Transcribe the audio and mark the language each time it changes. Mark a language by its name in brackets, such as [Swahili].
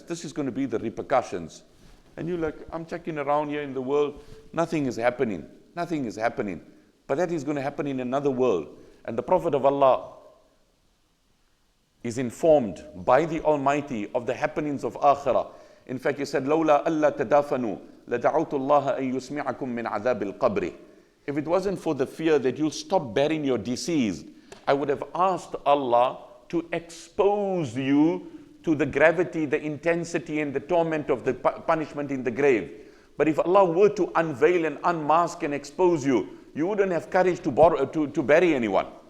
[English] This is going to be the repercussions. And you're like, I'm checking around here in the world. Nothing is happening. Nothing is happening. But that is going to happen in another world. And the Prophet of Allah is informed by the Almighty of the happenings of akhirah. In fact, he said, [Arabic] لَوْلَا أَلَّا تَدَافَنُوا لَدَعَوْتُ اللَّهَ أَن يُسْمِعَكُم مِّنْ عَذَابِ الْقَبْرِ. [English] If it wasn't for the fear that you'll stop burying your deceased, I would have asked Allah to expose you to the gravity, the intensity, and the torment of the punishment in the grave. But if Allah were to unveil and unmask and expose you, you wouldn't have courage to bury anyone.